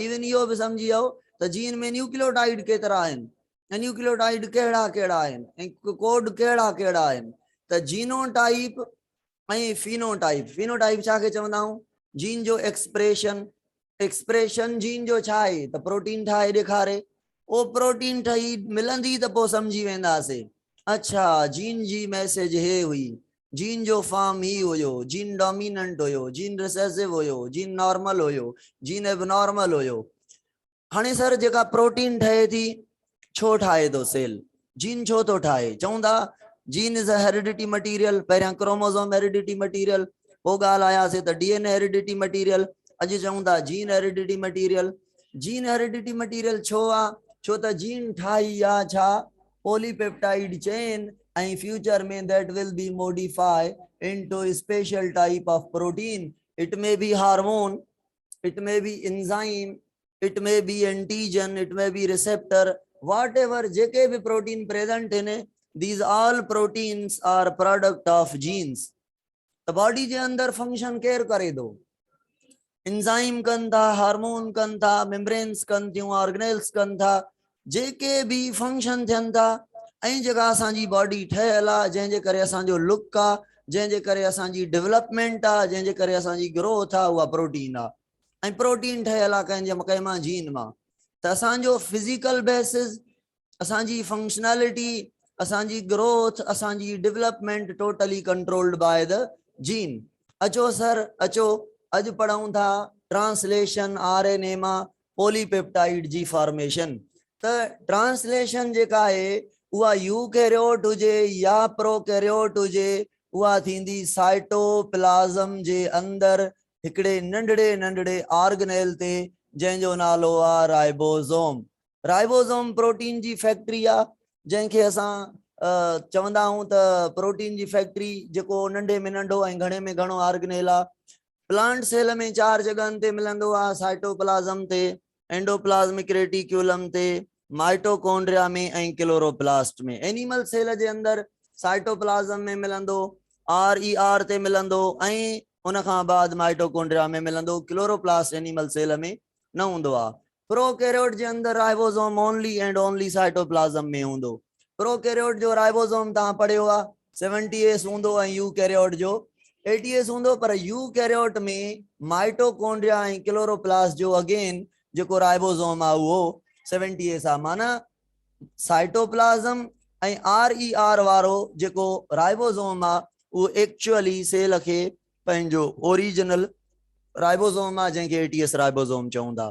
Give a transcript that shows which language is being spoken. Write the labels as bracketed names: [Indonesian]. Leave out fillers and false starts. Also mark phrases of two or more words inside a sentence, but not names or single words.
[Sindhi] इवन इहो बि सम्झी वियो त जीन में न्यूक्लियोटाइड केतिरा आहिनि ऐं न्यूक्लियोटाइड कहिड़ा कहिड़ा आहिनि ऐं कोड कहिड़ा कहिड़ा आहिनि। त जीनोटाइप ऐं फिनोटाइप, फिनोटाइप छा खे चवंदा आहियूं? जीन जो एक्सप्रेशन। एक्सप्रेशन जीन जो छा आहे त प्रोटीन ठाहे ॾेखारे, ओ प्रोटीन ठही मिलंदी त पोइ सम्झी वेंदासीं अच्छा जीन जी मैसेज हे हुई, जीन जो फॉर्म ही हुयो, जीन डोमिनेंट हुयो, जीन रिसेसिव हुयो, जीन नॉर्मल हुयो, जीन एबनॉर्मल हुयो। हाणे सर जेका प्रोटीन ठहे थी छो ठाहे थो सेल, जीन छो थो ठाहे? [English] चवंदा gene is a heredity material. [Sindhi] पहिरियां [English] chromosome heredity material, [Sindhi] पोइ ॻाल्हि आयासीं त [English] DNA heredity material, [Sindhi] अॼु चऊं था [English] gene heredity material. gene heredity material [Sindhi] छो आहे? छो त जीन ठाही आहे छा? [English] polypeptide chain, ऐं फ्यूचर में that will be modify into special type of protein. it may be hormone, it may be enzyme, it may be antigen, it may be receptor, whatever [Sindhi] जेके भी [English] protein present in these all proteins are product of genes। [Sindhi] तो बॉडी जे अंदर फंक्शन केयर करे दो, एंजाइम कन था, हार्मोन कन था, मेम्ब्रेन्स कन थियूं, ऑर्गेनेल्स कन था, जेके भी फंक्शन थियन था। ऐं जेका असांजी बॉडी ठहियल आहे, जंहिंजे करे असांजो लुक आहे, जंहिंजे करे असांजी डेवलपमेंट आहे, जंहिंजे करे असांजी ग्रोथ आहे, उहा प्रोटीन आहे। ऐं प्रोटीन ठहियल आहे कंहिं मां जीन मां। त असांजो फिजिकल बेसिस, असांजी फंक्शनैलिटी, असांजी ग्रोथ, असांजी डेवलपमेंट [English] totally controlled by the gene. [Sindhi] अचो सर अचो, अॼु पढ़ूं था ट्रांसलेशन आरएनए मां पॉलीपेप्टाइड जी फॉर्मेशन। त ट्रांसलेशन जेका आहे उहा यूकैरियोट हुजे या प्रोकैरियोट हुजे, उहा थींदी साइटोप्लाज़म जे अंदर हिकिड़े नंढड़े नंढड़े ऑर्गेनेल ते, जंहिंजो नालो आहे राइबोसोम। राइबोसोम प्रोटीन जी फैक्ट्री आहे, जंहिंखे असां चवंदा आहियूं त प्रोटीन जी फैक्ट्री, जेको नंढे में नंढो ऐं घणे में घणो ऑर्गेनेल आहे। [English] plant cell [Sindhi] में 4 जगहनि ते मिलंदो आहे, साइटोप्लाज़म ते, [English] endoplasmic reticulum [Sindhi] ते, माइटोकॉन्ड्रिया में ऐं क्लोरोप्लास्ट में। [English] animal cell [Sindhi] जे अंदर साइटोप्लाज़म में मिलंदो, RER ते मिलंदो, ऐं उन खां बाद माइटोकॉन्ड्रिया में मिलंदो। क्लोरोप्लास्ट [English] animal cell [Sindhi] में न हूंदो आहे। प्रोकैरियोट जे अंदर राइबोसोम [English] only and only [Sindhi] साइटोप्लाज़म में हूंदो। प्रोकैरियोट जो राइबोसोम तव्हां पढ़ियो आहे 70S हूंदो ऐं यूकैरियोट जो 80S हूंदो, पर यूकैरियोट में माइटोकॉन्ड्रिया ऐं क्लोरोप्लास्ट जो अगेन जेको राइबोसोम आहे उहो 70S आहे। माना साइटोप्लाज़म ऐं RER वारो जेको राइबोसोम आहे उहो [English] actually cell [Sindhi] खे पंहिंजो [English] original ribosome [Sindhi] आहे, जंहिंखे 80S राइबोसोम चवंदा।